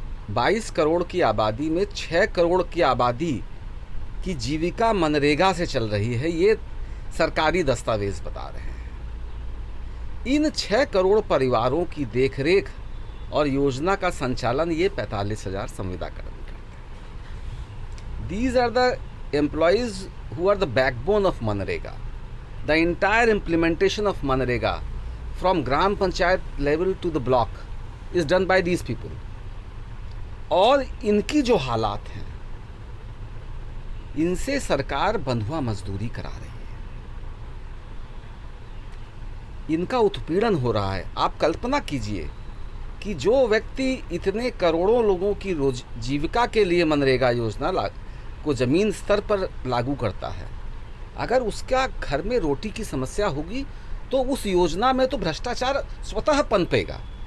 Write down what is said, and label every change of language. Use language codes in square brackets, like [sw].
[hi] 22 करोड़ की आबादी में 6 करोड़ की आबादी की जीविका मनरेगा से चल रही है। ये सरकारी दस्तावेज बता रहे हैं। इन 6 करोड़ परिवारों की देखरेख और योजना का संचालन ये 45,000 संविदा कर्मी करते हैं। [en] These are the employees who are the backbone of Manrega. The entire implementation of Manrega from Gram Panchayat level to the block is done by these people. [hi] और इनकी जो हालात हैं, इनसे सरकार बंधुआ मजदूरी करा रही है। इनका उत्पीड़न हो रहा है। आप कल्पना कीजिए कि जो व्यक्ति इतने करोड़ों लोगों की रोज जीविका के लिए मनरेगा योजना को ज़मीन स्तर पर लागू करता है, अगर उसका घर में रोटी की समस्या होगी तो उस योजना में तो भ्रष्टाचार स्वतः पनपेगा।